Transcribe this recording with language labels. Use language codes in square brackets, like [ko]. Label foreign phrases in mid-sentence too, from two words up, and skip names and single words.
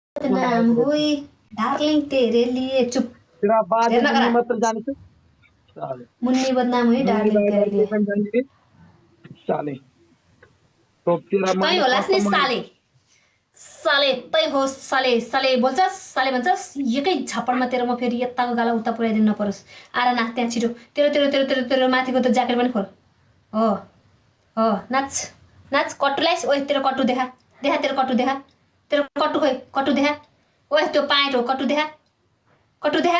[hi] नाम हुई डार्लिंग तेरे लिए चुप तेरा बाद [ne] हेर्न करा मात्र जान्छ साले [hi] मुन्नी बदनाम हुई डार्लिंग तेरे लिए [ne] पनि जान्छ साले [hi] तो तेरा [ne] तै माने होलास् नि कस्तो साले साले तै हो साले साले भन्छस् साले भन्छस् एकै झपडमा तेरो म फेरि यताको गाला उता पुऱ्याइदिनु नपरोस् आएर नाच त्यहाँ छिटो तेरो तेरो तेरो तेरो तेरो माथिको त ज्याकेट पनि खोल हो नाच नाच कट्टु लाइस ओए तेरो कट्टु देखा देखा तेरो कट्टु देखा तेरो कट्टु खोइ कट्टु देखा ओए त्यो पाइट हो कट्टु देखा